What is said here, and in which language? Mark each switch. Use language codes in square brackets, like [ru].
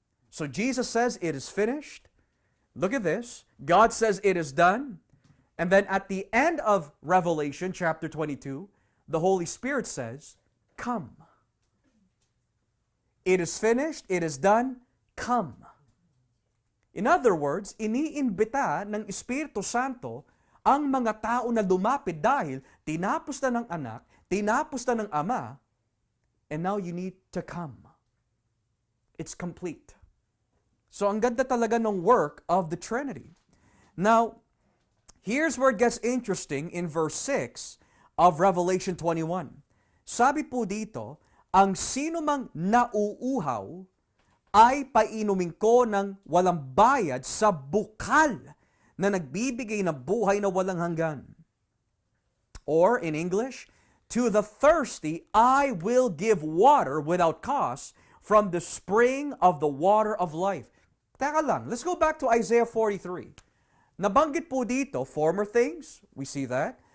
[en] So Jesus says it is finished. Look at this. God says it is done. And then at the end of Revelation chapter 22, the Holy Spirit says, come. It is finished, it is done, come. In other words, [tl] iniimbita ng Espiritu Santo ang mga tao na lumapit dahil tinapos na ng anak, tinapos na ng Ama, [en] and now you need to come. It's complete. So [tl] ang ganda talaga ng [en] work of the Trinity. Now, here's where it gets interesting in verse 6 of Revelation 21. [tl] Sabi po dito, ang sino mang nauuhaw ay painumin ko ng walang bayad sa bukal na nagbibigay ng buhay na walang hanggan. [en] Or in English, to the thirsty I will give water without cost from the spring of the water of life. [tl] Teka lang, [en] let's go back to Isaiah 43. [tl] Nabanggit po dito, [en] former things, we see that.